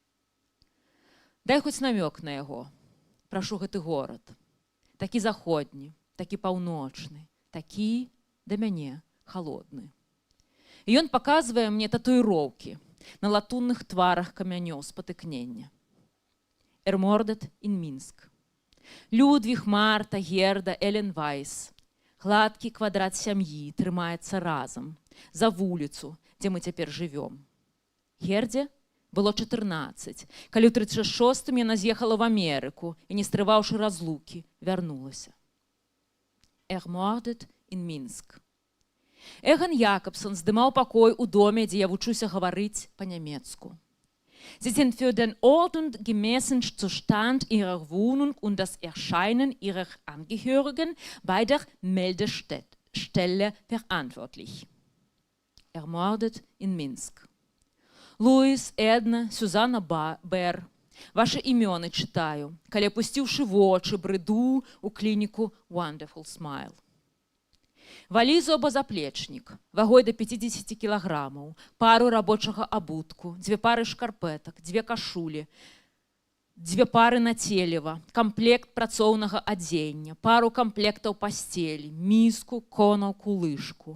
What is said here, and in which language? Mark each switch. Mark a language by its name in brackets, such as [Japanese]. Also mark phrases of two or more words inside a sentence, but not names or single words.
[Belarusian] Дай хоць намёк на яго. Прашу гэты горад. Такі заходні, такі паўночны, такі, да мяне, халодны. І ён паказвае мне татуіроўкі на латунных тварах камянёў спатыкнення. [German] Ermordet in Minsk. [Belarusian] Людвіг, Марта, Герда, Элен Вайс. Гладкі квадрат сям'і трымаецца разам за вуліцу, дзе мы цяпер жывём. Гердзе было 14, калі ў 36-м яна з'ехала в Амерыку і, не стрываўшы разлукі, вярнулася. [German] Ermordet in Minsk. [Belarusian] Эган Якобсон здымаў пакой у доме, дзе я вучуся гаварыць па-нямецку. [German] Sie sind für den ordnungsgemäßen Zustand ihrer Wohnung und das Erscheinen ihrer Angehörigen bei der Meldestelle verantwortlich. Ermordet in Minsk. [Belarusian] Луіс, Эдна, Сюзанна Бэр. Ваши імёны чытаю, калі апусціўшы вочы, брыду у клініку Wonderful Smile. Валізу або заплечнік, вагой до 50 кілаграмаў, пару рабочага абутку, 2 пары шкарпетак, 2 кашулі, 2 пары нацелева, камплект працоўнага адзення, пару камплектаў пасцелі, міску, конаўку, лыжку.